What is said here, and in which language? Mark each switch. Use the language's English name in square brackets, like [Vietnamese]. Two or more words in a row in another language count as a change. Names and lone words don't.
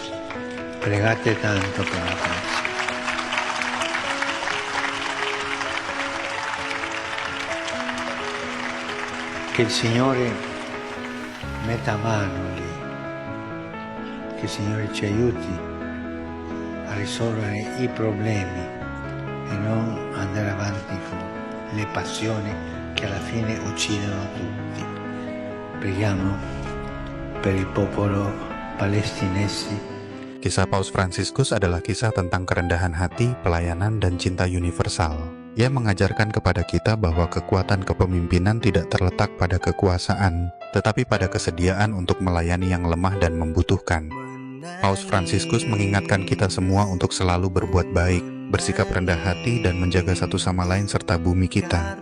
[Italian] Pregate tanto per la pace. Che il Signore metta mano lì, che il Signore ci aiuti a risolvere i problemi e non andare avanti con le passioni che alla fine uccidono tutti. Preghiamo per il popolo palestinese. [Indonesian] Kisah Paus Fransiskus adalah kisah tentang kerendahan hati, pelayanan, dan cinta universal. Ia mengajarkan kepada kita bahwa kekuatan kepemimpinan tidak terletak pada kekuasaan, tetapi pada kesediaan untuk melayani yang lemah dan membutuhkan. Paus Fransiskus mengingatkan kita semua untuk selalu berbuat baik, bersikap rendah hati, dan menjaga satu sama lain serta bumi kita.